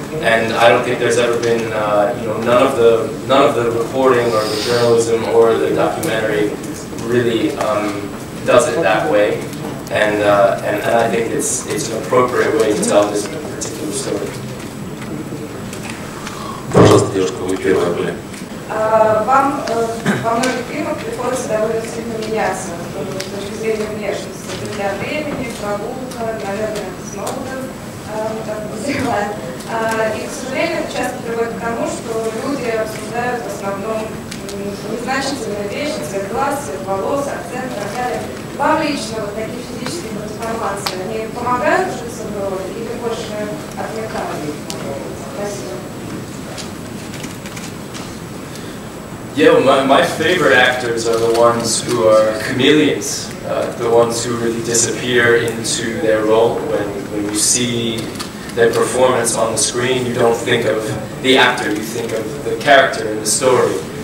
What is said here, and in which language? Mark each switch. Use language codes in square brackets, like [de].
[en] And I don't think there's ever been, you know, none of the reporting or the journalism or the documentary really does it that way. And I think it's an appropriate way to tell this particular story. [ru] Пожалуйста, девушка, вы первая были. Вам во многих фильмах приходится довольно сильно меняться с точки зрения внешности. «Для времени», «Прогулка», наверное, «Снова», так подозреваем. И, к сожалению, это часто приводит к тому, что люди обсуждают в основном незначительные вещи, цвет глаз, цвет волос, акцент и так далее. Вам лично вот такие физические трансформации, они помогают житься в роли или больше отвлекают? Спасибо. [en] Yeah, well, my favorite actors are the ones who are chameleons, the ones who really disappear into their role. When you see their performance on the screen, you don't think of the actor, you think of the character in the story.